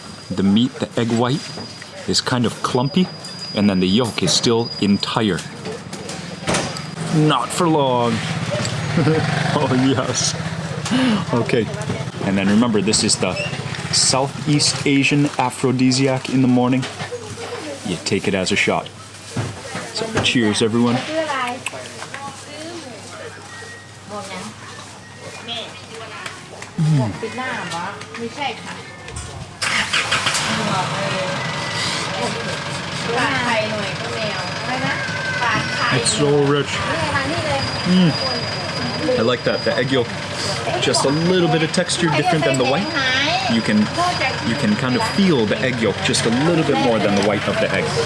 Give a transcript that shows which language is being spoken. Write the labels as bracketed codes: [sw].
[en] The meat, the egg white, is kind of clumpy, and then the yolk is still entire. Not for long. Oh, yes. Okay. And then remember, this is the Southeast Asian aphrodisiac in the morning. You take it as a shot. So, cheers, everyone. [th] ชื่ออะไรบอกยังแม่บอกปิดหน้าเหรอไม่ใช่ค่ะบอกเลยปาดไข่หน่อยก็แมวอะไรนะปาดไข่ [en] It's so rich. [th] นี่ไงมานี่เลย [en] I like that. The egg yolk, just a little bit of texture different than the white. You can kind of feel the egg yolk just a little bit more than the white of the egg.